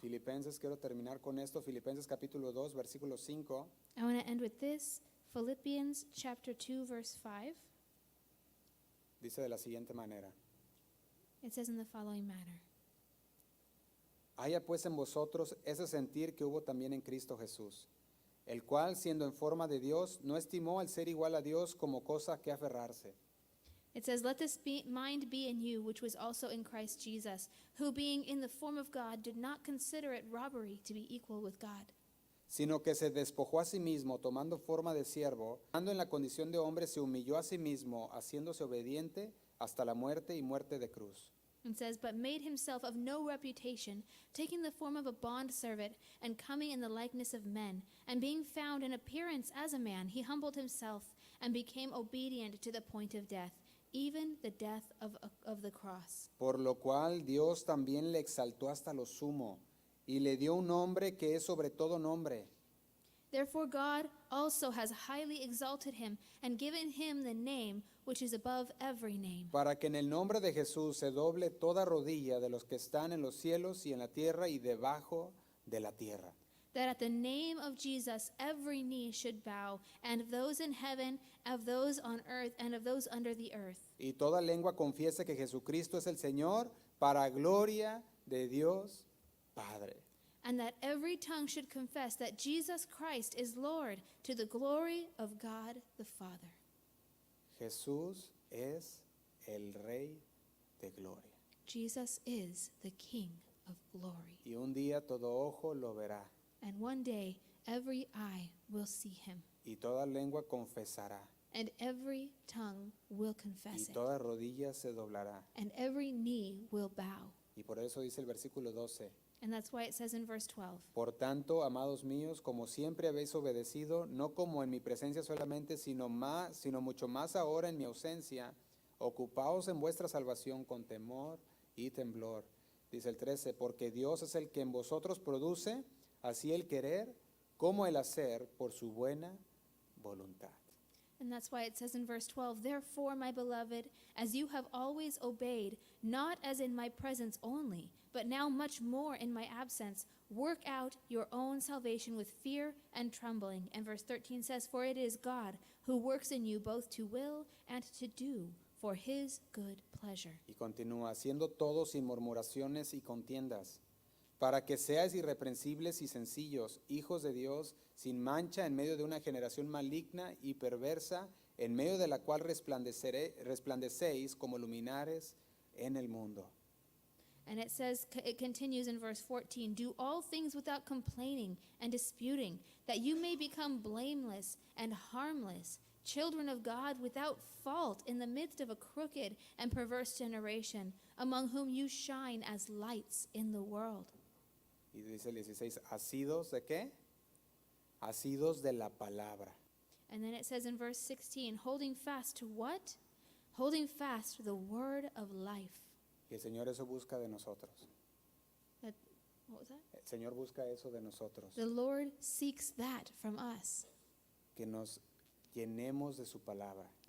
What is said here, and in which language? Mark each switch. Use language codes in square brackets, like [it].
[es] Filipenses, quiero terminar con esto, Filipenses capítulo 2, versículo 5, [en] I want to end with this. Philippians chapter 2, verse 5. [es] dice de la siguiente manera: [en] It says in the following manner. [es] haya pues en vosotros ese sentir que hubo también en Cristo Jesús, el cual, siendo en forma de Dios, no estimó el ser igual a Dios como cosa que aferrarse. [en] It says, let this mind be in you, which was also in Christ Jesus, who being in the form of God did not consider it robbery to be equal with God, [es] Sino que se despojó a sí mismo, tomando forma de siervo, estando en la condición de hombre, se humilló a sí mismo, haciéndose obediente hasta la muerte y muerte de cruz. [en] and says, but made himself of no reputation, taking the form of a bondservant, and coming in the likeness of men, and being found in appearance as a man, he humbled himself, and became obedient to the point of death, even the death of the cross. [es] Por lo cual Dios también le exaltó hasta lo sumo, y le dio un nombre que es sobre todo nombre, [en] Therefore God also has highly exalted him, and given him the name which is above every name, [es] para que en el nombre de Jesús se doble toda rodilla de los que están en los cielos y en la tierra y debajo de la tierra, [en] that at the name of Jesus every knee should bow, and of those in heaven, of those on earth, and of those under the earth, [es] y toda lengua confiese que Jesucristo es el Señor, para gloria de Dios Padre. [en] and that every tongue should confess that Jesus Christ is Lord, to the glory of God the Father. [es] Jesús es el Rey de gloria. [en] Jesus is the King of glory. [es] Y un día todo ojo lo verá, [en] And one day every eye will see him, [es] y toda lengua confesará, [en] and every tongue will [es] y [en] confess it, [es] toda rodilla se doblará. [en] and every knee will bow. [es] Y por eso dice el versículo 12. [en] And that's why it says in verse 12, [es] Por tanto, amados míos, como siempre habéis obedecido, no como en mi presencia solamente, sino mucho más ahora en mi ausencia, ocupaos en vuestra salvación con temor y temblor. Dice el 13, porque Dios es el que en vosotros produce, así el querer como el hacer por su buena voluntad. [en] and that's why it says in verse 12, therefore, my beloved, as you have always obeyed, not as in my presence only, but now much more in my absence, work out your own salvation with fear and trembling. And verse 13 says, for it is God who works in you both to will and to do for his good pleasure. [es] Y continúa, haciendo todo sin murmuraciones y contiendas, para que seáis irreprensibles y sencillos, hijos de Dios, sin mancha en medio de una generación maligna y perversa, en medio de la cual resplandecéis como luminares en el mundo. [en] And it says, it continues in verse 14, do all things without complaining and disputing, that you may become blameless and harmless, children of God without fault in the midst of a crooked and perverse generation, among whom you shine as lights in the world. [es] Y dice el 16, asidos de qué? Asidos de la palabra. [en] And then it says in verse 16, holding fast to what? Holding fast to the word of life. [es] Y el Señor eso busca de nosotros. [en] What was that? [es] El Señor busca eso de nosotros. [en] The Lord seeks that from us, [es] Que nos llenemos de su palabra.